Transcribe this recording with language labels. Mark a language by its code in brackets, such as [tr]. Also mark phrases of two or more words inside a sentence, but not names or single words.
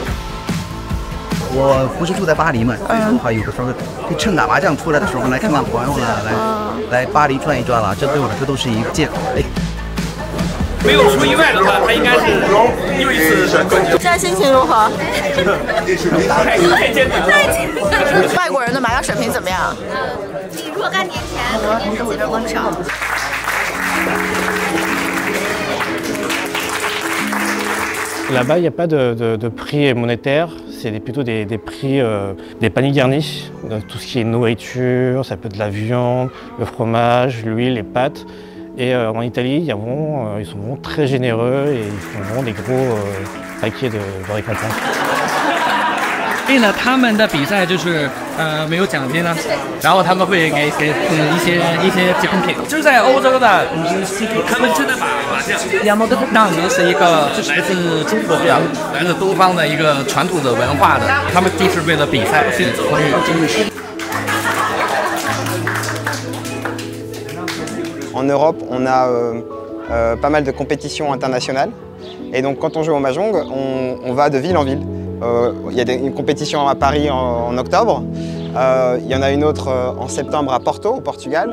[zh] 我不是住在巴黎嘛，所以说的话，有的时候趁打麻将出来的时候来看看朋友了，来巴黎转一转了，这对我来说都是一件没有出意外的话，他应该是又一次冠军。现在心情如何？太坚定了。外国人的麻将水平怎么样？比若干年前肯定是进步不少。 [fr] Là-bas, il n'y a pas de prix monétaire, c'est plutôt des prix, des paniers garnis, tout ce qui est nourriture, ça peut être de la viande, le fromage, l'huile, les pâtes. Et en Italie, ils sont vraiment très généreux et ils font vraiment des gros paquets de récompenses. [zh] 所以呢，他们的比赛就是没有奖金了，然后他们会给一些奖品。就是在欧洲的，他们真的把麻将当成是一个来自中国的、来自东方的一个传统的文化的，他们就是为了比赛去参与。 [fr] En Europe, on a pas mal de compétitions internationales. Et donc quand on joue au Mahjong, on va de ville en ville. Il y a une compétition à Paris en octobre. Il y en a une autre en septembre à Porto, au Portugal.